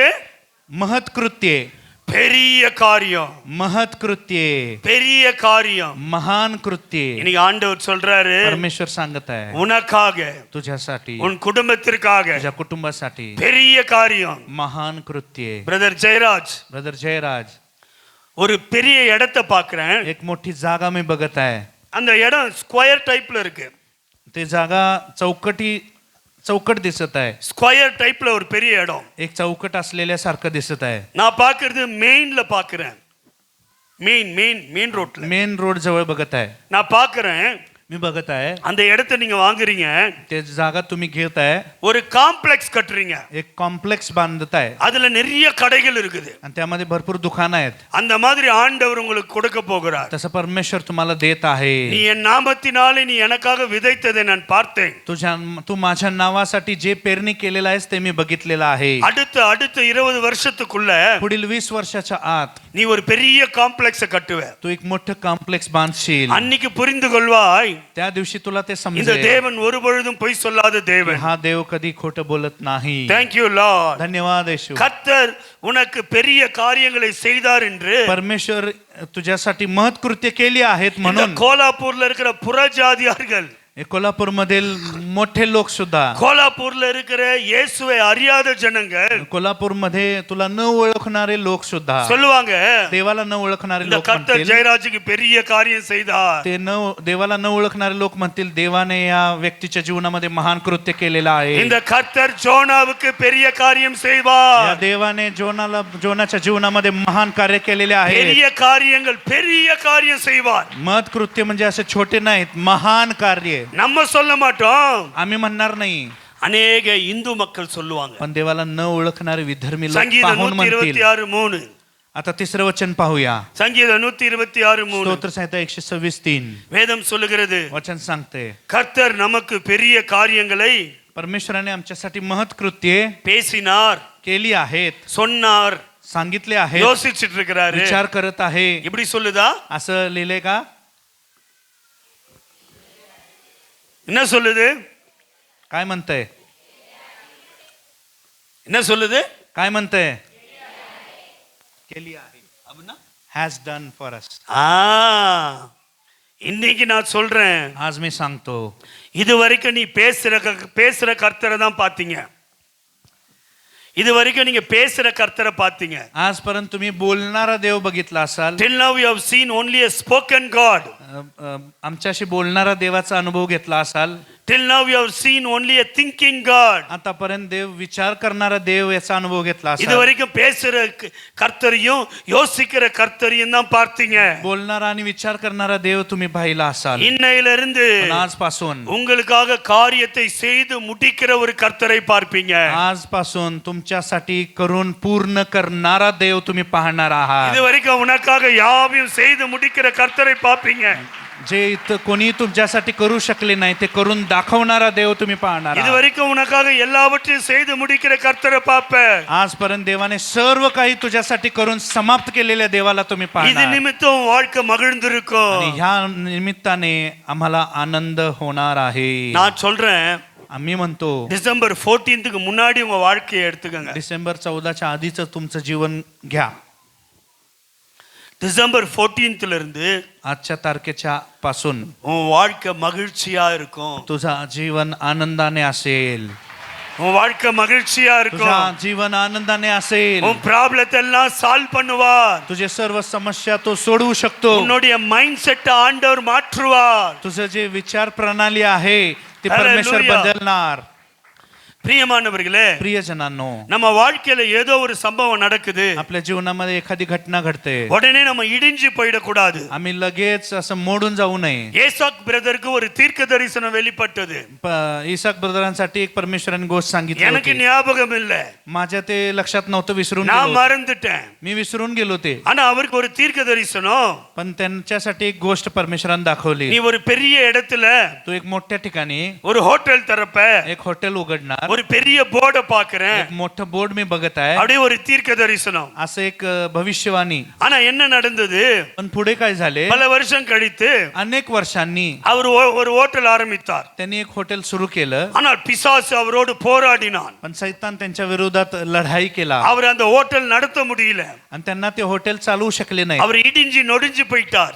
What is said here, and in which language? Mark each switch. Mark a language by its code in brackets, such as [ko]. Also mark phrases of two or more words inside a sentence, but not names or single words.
[mr] महत्कृत्य, [ta] பெரிய காரியம், [mr] महत्कृत्य, [ta] பெரிய காரியம். [mr] महान कृत्य. [ta] இன்னைக்கு ஆண்டவர் சொல்றாரு, [mr] परमेश्वर सांगत आहे [ta] உனக்காக, [mr] तुझ्यासाठी, [ta] உன் குடும்பத்திற்காக [mr] तुझ्या कुटुंबासाठी [ta] பெரிய காரியம். [mr] महान कृत्य. [ta] பிரதர் ஜெயராஜ், [mr] ब्रदर जयराज, [ta] ஒரு பெரிய இடத்தை பார்க்கிறேன். [mr] एक मोठी जागा मी बघत आहे. [ta] அந்த இடம் [en] square type [ta] இருக்கு. [mr] ते जागा चौकट दिसत आहे. [en] square type [ta] ஒரு பெரிய இடம். [mr] एक चौकट असलेल्यासारखं दिसत आहे. [ta] நான் பார்க்கிறது மெயின்ல பார்க்கிறேன். [en] main road. main road [mr] जवळ बघत आहे. [ta] நான் பார்க்கிறேன், [mr] मी बघत आहे. [ta] அந்த இடத்தை நீங்க வாங்குறீங்க, [mr] ते जागा तुम्ही घेत आहे. [ta] ஒரு காம்ப்ளெக்ஸ் கட்டுறீங்க. [mr] एक कॉम्प्लेक्स बांधत आहे [ta] அதுல நிறைய கடைகள் இருக்குது. [mr] आणि त्यामध्ये भरपूर दुकान आहेत. [ta] அந்த மாதிரி ஆண்டவர் உங்களுக்கு கொடுக்க போகிறார். [mr] तसं परमेश्वर तुम्हाला देत आहे. [ta] நீ என் நாமத்தினாலே நீ எனக்காக விதைத்ததை நான் பார்த்தேன். [mr] तू माझ्या नावासाठी जे पेरणी केलेलं आहेस ते मी बघितलेलं आहे. [ta] அடுத்த 20 வருஷத்துக்குள்ள [mr] पुढील 20 वर्षाच्या आत [ta] நீ ஒரு பெரிய காம்ப்ளெக்ஸ கட்டுவ. [mr] तू एक मोठं कॉम्प्लेक्स बांधशील. [ta] அன்னைக்கு புரிந்து கொள்வாய், [mr] त्या दिवशी तुला ते [ta] இந்த [mr] समजेल [ta] தேவன் ஒரு பொழுதும் பொய் சொல்லாத தேவன். [mr] हा देव कधी खोटं बोलत नाही. [en] Thank you Lord. [mr] धन्यवाद येशू. [ta] கர்த்தர் உனக்கு பெரிய காரியங்களை செய்தார் என்று [mr] परमेश्वर तुझ्यासाठी महत्कृत्य केली आहेत [ta] இந்த [mr] म्हणून [ta] கோலாப்பூர்ல இருக்கிற புறஜாதியார்கள் [mr] कोल्हापूरमधील मोठे लोक सुद्धा [ta] கோலாப்பூர்ல இருக்கிற இயேசுவை அறியாத ஜனங்கள் [mr] कोल्हापूरमध्ये तुला न ओळखणारे लोक सुद्धा [ta] சொல்லுவாங்க [mr] देवाला न ओळखणारे [ta] இந்த [mr] लोक [ta] கர்த்தர் [mr] म्हणतील [ta] ஜெயராஜுக்கு பெரிய காரியம் செய்தார். [mr] ते न देवाला न ओळखणारे लोक म्हणतील देवाने या व्यक्तीच्या जीवनामध्ये महान कृत्य केलेलं आहे. [ta] இந்த கர்த்தர் ஜோனாவுக்கு பெரிய காரியம் [mr] या [ta] செய்வார். [mr] देवाने जोनाच्या जीवनामध्ये महान कार्य केलेले आहे. [ta] பெரிய காரியங்கள் பெரிய காரியம் செய்வார். [mr] मत कृत्य म्हणजे असे छोटे नाहीत, महान कार्य. [ta] நம்ம சொல்ல மாட்டோம், [mr] आम्ही म्हणणार नाही, [ta] அநேக இந்து மக்கள் சொல்லுவாங்க. [mr] पण देवाला न ओळखणारे विधर्मी लोक [ta] சங்கீதம் [mr] पाहून म्हणतील. 126:3 आता तिसरं वचन पाहूया. [ta] சங்கீதம் 126:3 [mr] स्तोत्र संहिता 126:3 [ta] வேதம் சொல்லுகிறது, [mr] वचन सांगते [ta] கர்த்தர் நமக்கு பெரிய காரியங்களை [mr] परमेश्वराने आमच्यासाठी महत् कृत्ये [ta] பேசினார், [mr] केली आहेत, [ta] சொன்னார், [mr] सांगितले आहेत, [ta] யோசிச்சுட்டு இருக்கிறாரு. [mr] विचार करत आहे. [ta] இப்படி சொல்லுதா? [mr] असं लिहिले का? [ta] என்ன சொல்லுது? [mr] काय म्हणतंय? [ta] என்ன சொல்லுது? [mr] काय म्हणतंय? केली आहे, [en] has done for us. [ta] இன்னைக்கு நான் சொல்றேன், [mr] आज मी सांगतो, [ta] இது வரைக்கும் நீ பேசுற கர்த்தரை தான் பாத்தீங்க. இது வரைக்கும் நீங்க பேசுற கர்த்தரை பாத்தீங்க. [mr] आजपर्यंत तुम्ही बोलणारा देव बघितला असाल. [en] Till now you have seen only a spoken God. [mr] आमच्याशी बोलणारा देवाचा अनुभव घेतला असाल. [en] Till now you have seen only a thinking God. [mr] आतापर्यंत देव विचार करणारा देव याचा अनुभव घेतला [ta] இது [mr] असाल. [ta] வரைக்கும் பேசுற கர்த்தரையும் யோசிக்கிற கர்த்தரையும் தான் பார்த்தீங்க. [mr] बोलणारा आणि विचार करणारा देव तुम्ही पाहिला असाल. [ta] இன்னையிலிருந்து [mr] पण आजपासून [ta] உங்களுக்காக காரியத்தை செய்து முடிக்கிற ஒரு கர்த்தரை பார்ப்பீங்க. [mr] आजपासून तुमच्यासाठी करून पूर्ण करणारा देव तुम्ही पाहणार आहात. [ta] இது வரைக்கும் உனக்காக யாவையும் செய்து முடிக்கிற கர்த்தரை பார்ப்பீங்க. [mr] जे इथं कोणी तुमच्यासाठी करू शकले नाही ते करून दाखवणारा देव तुम्ही पाहणार [ta] இது [mr] आहात. [ta] வரைக்கும் உனக்காக எல்லாவற்றையும் செய்து முடிக்கிற கர்த்தரை பார்ப்ப. [mr] आजपर्यंत देवाने सर्व काही तुझ्यासाठी करून समाप्त केलेल्या देवाला तुम्ही [ta] இது [mr] पाहणार. [ta] நிமித்தம் வாழ்க்கை [mr] आणि [ta] மகிழ்ந்திருக்கும். [mr] ह्या निमित्ताने आम्हाला आनंद होणार आहे. [ta] நான் சொல்றேன், [mr] आम्ही म्हणतो [ta] டிசம்பர் 14க்கு முன்னாடி உங்க வாழ்க்கையை எடுத்துக்கங்க. [mr] डिसेंबर 14च्या आधीच तुमचं जीवन घ्या. [ta] டிசம்பர் 14ல இருந்து [mr] आजच्या तारखेच्या पासून [ta] உன் வாழ்க்கை மகிழ்ச்சியா இருக்கும். [mr] तुझा जीवन आनंदाने असेल. [ta] உன் வாழ்க்கை மகிழ்ச்சியா [mr] तुझा [ta] இருக்கும். [mr] जीवन आनंदाने असेल. [ta] உன் ப்ராப்ளத்தை எல்லாம் சால்வ் பண்ணுவார். [mr] तुझे सर्व समस्या तो सोडवू शकतो. [ta] உன்னுடைய [en] mind set [ta] ஆண்டவர் மாற்றுவார். [mr] तुझं जे विचार प्रणाली आहे ते परमेश्वर [en] Hallelujah. [mr] बदलणार. [ta] பிரியமானவர்களே, [mr] प्रियजनांनो, [ta] நம்ம வாழ்க்கையில ஏதோ ஒரு சம்பவம் நடக்குது, [mr] आपल्या जीवनामध्ये एखादी घटना घडते, [ta] உடனே நம்ம இடிஞ்சு போயிடக்கூடாது. [mr] आम्ही लगेच असं मोडून जाऊ नये. [ta] ஏசாக் பிரதருக்கு ஒரு தீர்க்க தரிசனம் வெளிப்பட்டது. [mr] इसाक ब्रदरांसाठी एक परमेश्वराने गोष्ट सांगितली [ta] எனக்கு [mr] होती. [ta] ஞாபகம் இல்ல, [mr] माझ्या ते लक्षात नव्हतं, विसरून [ta] நான் [mr] गेलो होतो. [ta] மறந்துட்டேன். [mr] मी विसरून गेलो ते. [ta] ஆனா அவருக்கு ஒரு தீர்க்க தரிசனம், [mr] पण त्यांच्यासाठी एक गोष्ट परमेश्वराने दाखवली. [ta] நீ ஒரு பெரிய இடத்துல [mr] तू एक मोठ्या ठिकाणी [ta] ஒரு ஹோட்டல் திறப்ப, [mr] एक हॉटेल उघडणार. [ta] ஒரு பெரிய போர்டை பாக்குறேன். [mr] एक मोठं बोर्ड मी बघत आहे. [ta] அப்படியே ஒரு தீர்க்க தரிசனம். [mr] असं एक भविष्यवाणी. [ta] ஆனா என்ன நடந்தது? [mr] पण पुढे काय झाले? [ta] பல வருஷம் கழித்து [mr] अनेक वर्षांनी [ta] அவர் ஒரு ஹோட்டல் ஆரம்பித்தார். [mr] त्यांनी एक हॉटेल सुरू केलं. [ta] ஆனால் பிசாசு அவரோடு போராடினான். [mr] पण सैतान त्यांच्या विरोधात लढाई केला [ta] அவர் அந்த ஹோட்டல் நடத்த முடியல. [mr] आणि त्यांना ते हॉटेल चालवू शकले नाही. [ta] அவர் இடிஞ்சு நொடிஞ்சு போயிட்டார்.